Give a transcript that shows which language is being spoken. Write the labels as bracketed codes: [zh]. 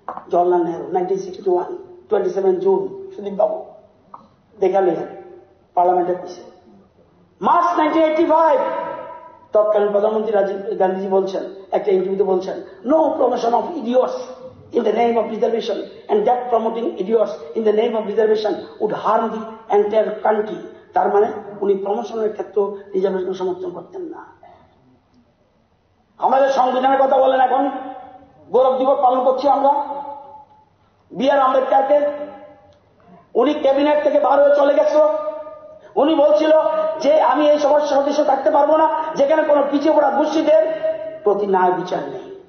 [bn] Jawaharlal Nehru 1961 27 June Sudip বাবু দেখালেন পার্লামেন্টে দিছে। মার্চ 1985 তৎকালীন প্রধানমন্ত্রী রাজীব গান্ধীজি বলছেন, একটা ইন্টারভিউতে বলছেন, [en] No promotion of idiots in the name of reservation, and that promoting idiots in the name of reservation would harm the entire country. [bn] তার মানে উনি প্রমোশনের ক্ষেত্রে রিজার্ভেশন সমর্থন করতেন না। আমাদের সংবিধানের কথা বলেন, এখন গৌরব দিবস পালন করছি আমরা বি.আর. আম্বেদকরকে। উনি ক্যাবিনেট থেকে বার হয়ে চলে গেছিল। উনি বলছিল যে আমি এই সভার সদস্য থাকতে পারবো না যেখানে কোনো পিছিয়ে পড়া গোষ্ঠীদের প্রতি ন্যায় বিচার নেই।